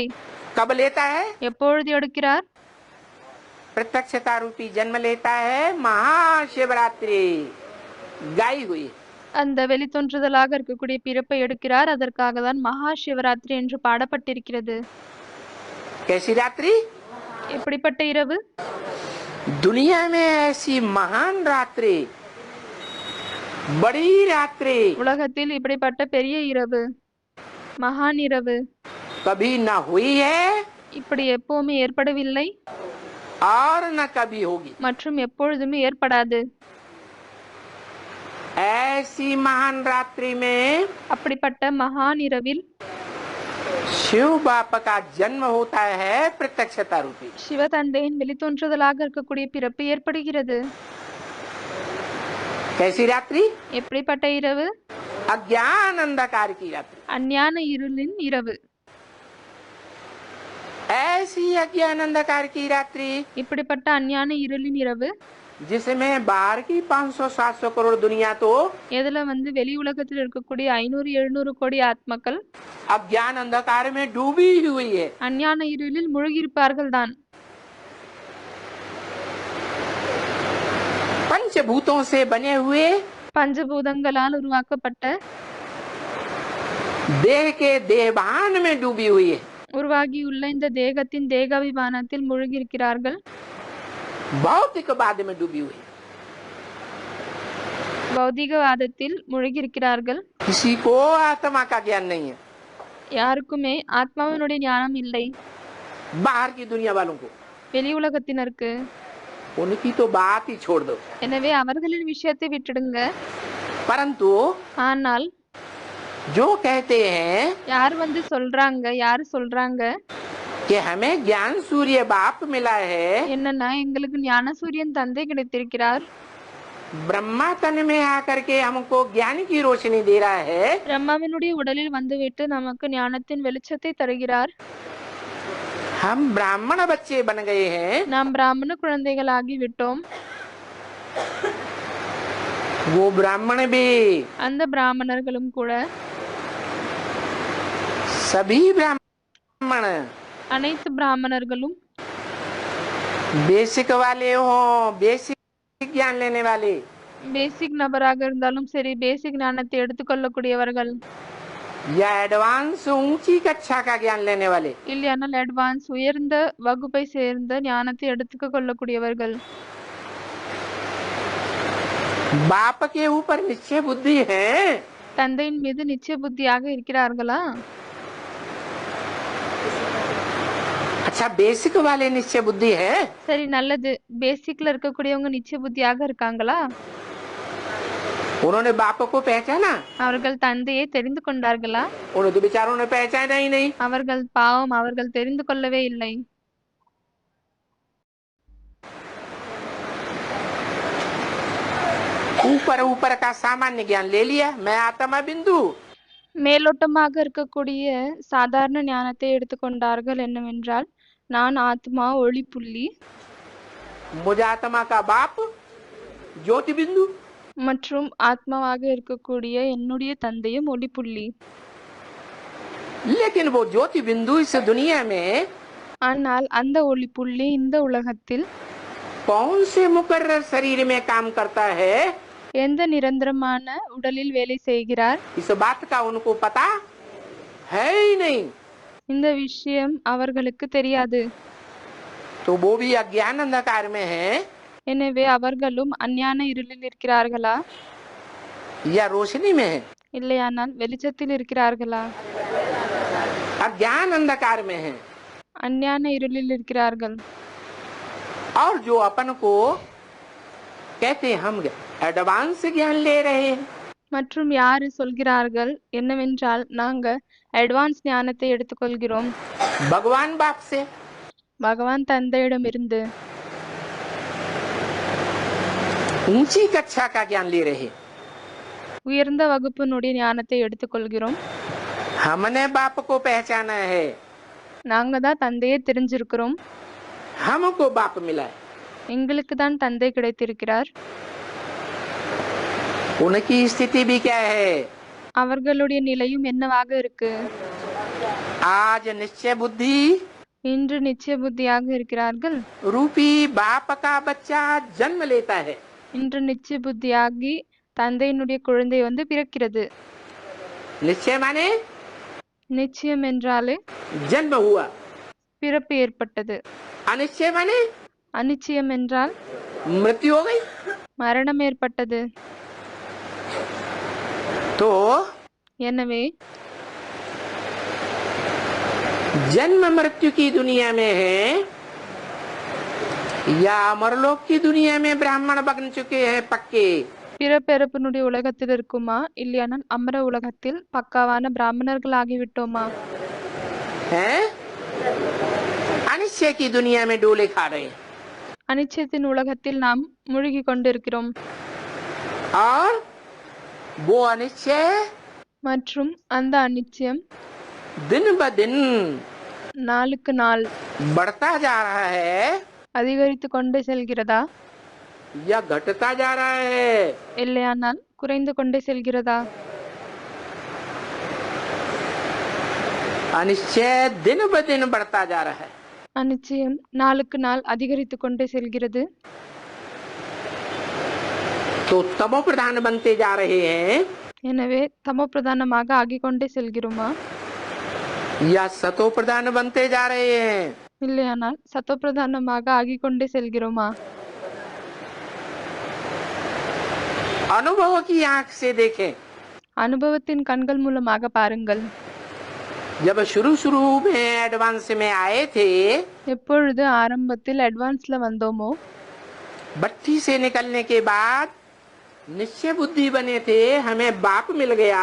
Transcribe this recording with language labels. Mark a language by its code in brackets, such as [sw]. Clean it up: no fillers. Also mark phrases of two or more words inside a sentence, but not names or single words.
[hi] कब लेता है? [ta] எப்பொழுது எடுக்கிறார்? [hi] प्रत्यक्षता रूपी जन्म लेता है महाशिवरात्रि गाई हुई। [ta] அந்த வெளித்தோன்றுதலாக இருக்கக்கூடிய பிறப்பை எடுக்கிறார். அதற்காக தான் மகா சிவராத்திரி என்று பாடப்பட்டிருக்கிறது. [hi] कैसी रात्रि? [ta] எப்படிப்பட்ட இரவு? [hi] दुनिया में ऐसी महान रात्रि, बड़ी रात्रि [ta] உலகத்தில் இப்படிப்பட்ட பெரிய இரவு, மகான் இரவு [hi] कभी न हुई है [ta] இப்படி எப்பவுமே ஏற்படவில்லை [hi] और न कभी होगी। [ta] மற்றும் எப்பொழுதுமே ஏற்படாது. [hi] ऐसी महान रात्रि में [ta] அப்படிப்பட்ட மகான் இரவில் [hi] शिव बाप का जन्म होता है प्रत्यक्षता रूपी। [ta] சிவதந்தையின் வெளித்தோன்றுதலாக இருக்கக்கூடிய பிறப்பு ஏற்படுகிறது. [hi] कैसी रात्रि? [ta] எப்படிப்பட்ட இரவு? [hi] अज्ञान अंधकार की रात्रि। [ta] அஞ்ஞான இருளின் இரவு. [hi] ऐसी अज्ञान अंधकार की रात्रि [ta] இப்படிப்பட்ட அஞ்ஞான இருளின் இரவு [hi] जिसमें बाहर की 500-700 करोड़ दुनिया तो [ta] எதுல வெளி உலகத்தில் இருக்கக்கூடிய 500-700 கோடி ஆத்மாக்கள் [hi] अज्ञान अंधकार में डूबी हुई है। [ta] அஞ்ஞான இருளில் மூழ்கியிருப்பார்கள் தான். [hi] पंचभूतों से बने हुए [ta] பஞ்சபூதங்களால் உருவாக்கப்பட்ட [hi] देह के देहभान में डूबी हुई है। [ta] உருவாகியுள்ள இந்த தேகத்தின் தேகாபிமானத்தில் மூழ்கியிருக்கிறார்கள். [hi] भौतिकवाद में डूबी हुई है। [ta] பௌதிகவாதத்தில் மூழ்கியிருக்கிறார்கள். [hi] किसी को आत्मा का ज्ञान नहीं है, [ta] யாருக்குமே ஆத்மாவினுடைய ஞானம் இல்லை. [hi] बाहर की दुनिया वालों को। [ta] வெளி உலகத்தினருக்கு. [hi] उनकी तो बात ही छोड़ दो। [ta] எனவே அவர்களின் விஷயத்தை விட்டுடுங்க. [hi] परंतु [ta] ஆனால் [hi] जो कहते हैं [ta] யார் சொல்றாங்க [hi] कि हमें ज्ञान सूर्य बाप मिला है, [ta] என்னன்னா எங்களுக்கு ஞான சூரியன் தந்தை கிடைத்திருக்கிறார். [hi] ब्रह्मा तन में आकर के हमको ज्ञान की रोशनी दे रहा है, [ta] பிரம்மாவினுடைய உடலில் வந்துவிட்டு நமக்கு ஞானத்தின் வெளிச்சத்தை தருகிறார். [hi] हम ब्राह्मण बच्चे बन गए हैं, [ta] நாம் பிராமண குழந்தைகளாகி விட்டோம். [hi] वो ब्राह्मण भी [ta] அந்த பிராமணர்களும் கூட [hi] सभी ब्राह्मण [ta] அனைத்து பிராமணர்களும் [hi] बेसिक वाले हो, बेसिक ज्ञान लेने वाले, [ta] பேசிக் நபராக இருந்தாலும் சரி, பேசிக் ஞானத்தை எடுத்துக்கொள்ளக்கூடியவர்கள், [hi] या एडवांस ऊंची कक्षा का ज्ञान लेने वाले, [ta] இல்லையானால் அட்வான்ஸ் உயர்ந்த வகுப்பை சேர்ந்த ஞானத்தை எடுத்துக்க கொள்ளக்கூடியவர்கள் [hi] बाप के ऊपर निश्चय बुद्धि है। [ta] தந்தையின் மீது நிச்சய புத்தியாக இருக்கிறார்களா? [hi] अच्छा, बेसिक वाले निश्चय बुद्धि है। [ta] சரி, நல்லது. பேசிக்ல இருக்கக்கூடியவங்க நிச்சய புத்தியாக இருக்காங்களா? [hi] उन्होंने बाप को पहचाना? [ta] அவர்கள் தந்தையை தெரிந்து கொண்டார்களா? [hi] उन्हें तो बेचारों ने पहचाना ही नहीं। [ta] அவர்கள் பாவம், அவர்கள் தெரிந்து கொள்ளவே இல்லை. [hi] ऊपर ऊपर का सामान्य ज्ञान ले लिया, मैं आत्मा बिंदु। [ta] மேலோட்டமாக இருக்கக்கூடிய சாதாரண ஞானத்தை எடுத்துக்கொண்டார்கள். என்னவென்றால், நான் ஆத்மா, ஒளி புள்ளி, [hi] मुझे आत्मा का बाप ज्योति बिंदु, [ta] மற்றும் ஆத்மாவாக இருக்கக்கூடிய என்னுடைய தந்தையும் ஒளி புள்ளி. [hi] लेकिन वो ज्योति बिंदु इस दुनिया में [ta] ஆனால் அந்த ஒளி புள்ளி இந்த உலகத்தில் [hi] कौन से मुकर्रर शरीर में काम करता है, [ta] எந்த நிரந்தரமான உடலில் வேலை செய்கிறார், [hi] इस बात का उनको पता है ही नहीं। [ta] இந்த விஷயம் அவர்களுக்கு தெரியாது. [hi] तो वो भी अज्ञान अंधकार में है [ta] எனவே அவர்களும் அஞ்ஞான இருளில் இருக்கிறார்களா, [hi] या रोशनी में है? [ta] இல்லையானால் வெளிச்சத்தில் இருக்கிறார்களா? [hi] अज्ञान अंधकार में है। [ta] அஞ்ஞான இருளில் இருக்கிறார்கள். [hi] और जो अपन को कहते हम एडवांस ज्ञान ले रहे हैं, [ta] மற்றும் யாரு சொல்கிறார்கள் என்னவென்றால், நாங்க அட்வான்ஸ் ஞானத்தை எடுத்துக்கொள்கிறோம் [hi] भगवान बाप से, [ta] பகவான் தந்தையிடமிருந்து. [hi] ऊंची कक्षा का ज्ञान ले रहे हैं। [ta] உயர்ந்த வகுப்பினுடைய ஞானத்தை எடுத்துக்கொள்கிறோம். [hi] हमने बाप को पहचाना है, [ta] நாங்க தான் தந்தையை தெரிஞ்சிருக்கிறோம். [hi] हमको बाप मिला है। [ta] எங்களுக்கு தான் தந்தை கிடைத்திருக்கிறார். [hi] उनकी स्थिति भी क्या है? [ta] அவர்களுடைய நிலையும் என்னவாக இருக்கு? [hi] आज निश्चय बुद्धि [ta] இன்று நிச்சய புத்தியாக இருக்கிறார்கள். [hi] रूपी बाप का बच्चा जन्म लेता है। [ta] இன்று நிச்சய புத்தியாகி தந்தையினுடைய குழந்தை வந்து பிறக்கிறது. [hi] निश्चय माने [ta] நிச்சயம் என்றாலே [hi] जन्म हुआ, [ta] பிறப்பு ஏற்பட்டது. [hi] अनिश्चय माने [ta] அனிச்சயம் என்றால் [hi] मृत्यु हो गई। [ta] மரணம் ஏற்பட்டது. [hi] तो [ta] எனவே [hi] जन्म मृत्यु की दुनिया में है या अमरलोक की दुनिया में ब्राह्मण बन चुके हैं पक्के। [ta] பிறப்பிறப்பினுடைய உலகத்தில் இருக்குமா, இல்லையானால் அமர உலகத்தில் பக்காவான பிராமணர்கள் ஆகிவிட்டோமா? [hi] हैं? अनिश्चय की दुनिया में डोले खा रहे हैं [ta] அனிச்சயத்தின் உலகத்தில் நாம் மூழ்கி கொண்டிருக்கிறோம். [hi] और वो अनिश्चय [ta] மற்றும் அந்த அனிச்சயம் [hi] दिन ब दिन [ta] நாளுக்கு நாள் [hi] बढ़ता जा रहा है [ta] அதிகரித்து கொண்டே செல்கிறதா, [hi] या घटता जा रहा है? [ta] இல்லையானால் குறைந்து கொண்டே செல்கிறதா? [hi] अनिश्चय दिन ब दिन बढ़ता जा रहा है। [ta] அனிச்சயம் நாளுக்கு நாள் அதிகரித்து கொண்டே செல்கிறது. [hi] तो तमो प्रधान बनते जा रहे हैं [ta] எனவே தமோ பிரதானமாக ஆகிக் கொண்டே செல்கிறோமா, [hi] या सतो प्रधान बनते जा रहे हैं? [ta] இல்லையானால் சத்தோ பிரதானமாக ஆகிக் கொண்டே செல்கிறோமா? [hi] अनुभव की आंख से देखें। [ta] அனுபவத்தின் கண்கள் மூலமாக பாருங்கள். [hi] जब शुरू शुरू में एडवांस में आए थे, [ta] எப்பொழுது ஆரம்பத்தில் அட்வான்ஸ்ல வந்தோமோ, [hi] भट्टी से निकलने के बाद निश्चय बुद्धि बने थे, हमें बाप मिल गया।